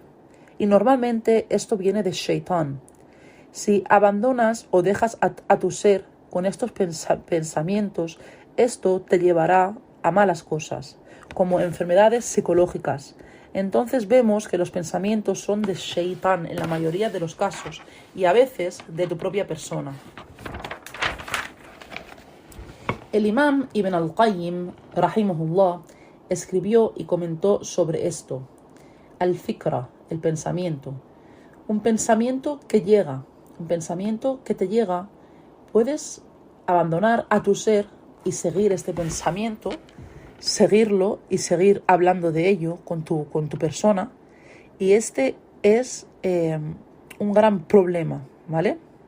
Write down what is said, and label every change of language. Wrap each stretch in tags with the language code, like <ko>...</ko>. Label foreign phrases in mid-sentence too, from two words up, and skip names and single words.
<es>Y normalmente esto viene de Shaitán. Si abandonas o dejas a tu ser con estos pensamientos, esto te llevará a malas cosas, como enfermedades psicológicas. Entonces vemos que los pensamientos son de Shaitán en la mayoría de los casos y a veces de tu propia persona. El Imam Ibn al-Qayyim, rahimahullah, escribió y comentó sobre esto. Al-Fikra, el pensamiento. Un pensamiento que te llega, puedes abandonar a tu ser y seguir este pensamiento, seguirlo y seguir hablando de ello con tu persona, y este es un gran problema, ¿vale?</es>